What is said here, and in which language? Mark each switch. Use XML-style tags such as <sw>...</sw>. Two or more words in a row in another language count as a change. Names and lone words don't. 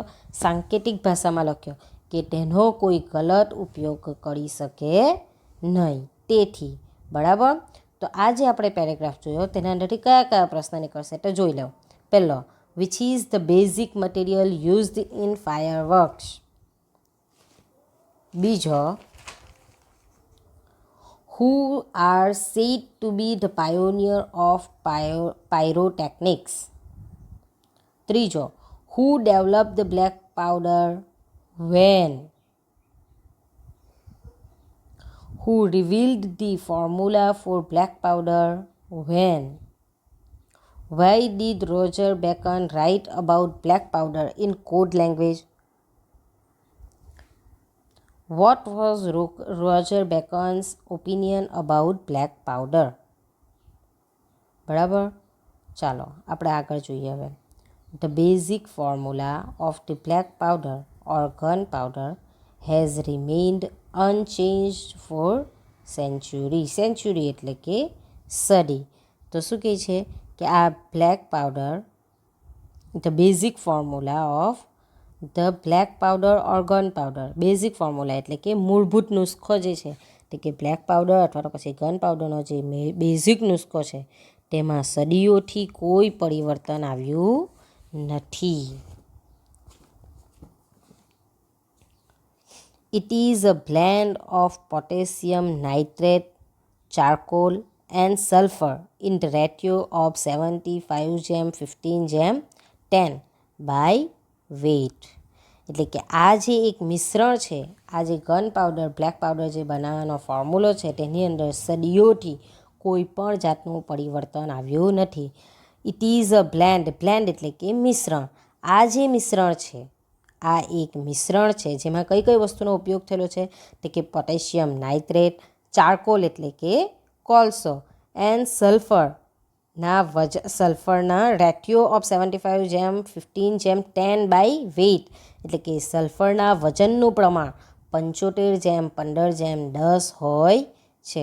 <gu>સાંકેતિક ભાષામાં લખ્યો કે તેનો કોઈ ગલત ઉપયોગ કરી શકે નહીં. તેથી બરાબર. તો આ જે આપણે પેરેગ્રાફ જોયો તેના અંદરથી કયા કયા પ્રશ્ન નીકળશે તો જોઈ લો.</gu> <en>પહેલો, which is the basic material used in fireworks.</en> <gu>બીજો,</gu> <en>who are said to be the pioneer of pyrotechnics. ત્રીજો, who developed the black powder, when, who revealed the formula for black powder, when, why did Roger Bacon write about black powder in code language, what was Roger Bacon's opinion about black powder.</en> <gu>બરાબર. ચાલો આપણે આગળ જોઈએ હવે.</gu> <en>The basic formula of the black powder or gunpowder has remained unchanged for centuries.</en> <gu>સેન્ચુરી એટલે કે સદી. તો શું કહે છે કે આ બ્લેક પાવડર,</gu> <en>the basic formula of the black powder or gunpowder, basic formula</en> <gu>એટલે કે મૂળભૂત નુસ્ખો જે છે તે કે</gu> <en>black powder</en> <gu>અથવા તો પછી</gu> <en>gun powder's</en> <gu>જે બેઝિક નુસ્ખો છે તેમાં સદીઓથી કોઈ પરિવર્તન આવ્યું નથી.</gu> <en>It is a blend of potassium nitrate, charcoal and sulfur in the ratio of 75:15:10 by weight.</en> <gu>એટલે કે આ જે એક મિશ્રણ છે, આ જે</gu> <en>gun powder black powder</en> <gu>જે બનાવવાનો ફોર્મ્યુલો છે તેની અંદર સદીઓથી કોઈ પણ જાતનું પરિવર્તન આવ્યું નથી.</gu> <en>it is a blend</en> <gu>એટલે કે મિશ્રણ. આ જે મિશ્રણ છે આ એક મિશ્રણ છે જેમાં કઈ કઈ વસ્તુનો ઉપયોગ થયેલો છે તો કે</gu> <en>potassium nitrate,</en> <gu>ચારકોલ એટલે કે કોલસો</gu> <en>and sulfur's ratio of 75:15:10 by weight</en> <gu>એટલે કે સલ્ફરના વજનનું પ્રમાણ 75:15:10 હોય છે.</gu>